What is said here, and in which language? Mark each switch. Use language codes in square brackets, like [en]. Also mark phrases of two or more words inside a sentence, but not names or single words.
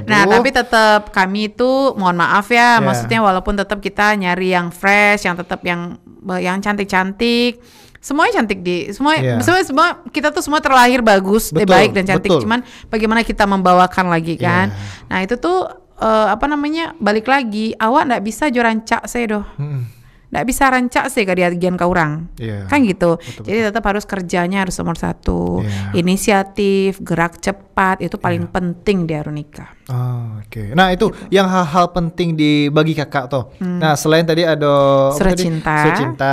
[id] Nah tapi tetap kami itu mohon maaf ya, maksudnya walaupun tetap kita nyari yang fresh, yang tetap yang cantik-cantik, Semuanya cantik Iya. semua kita tuh semua terlahir bagus, Betul, baik dan cantik. betul. Cuman bagaimana kita membawakan lagi kan. Iya. [min] Nah itu tuh balik lagi awak ndak bisa jo rancak saya doh. Ndak bisa rancak sih kadiagian ke orang. [id] Iya. Kan gitu. Betul, Jadi tetap harus kerjanya harus nomor satu. Iya. Inisiatif, gerak cepat itu paling penting di Arunika. Oh, oke. Nah itu yang hal-hal penting bagi kakak tuh. Nah selain tadi ada Surat cinta. Surat cinta.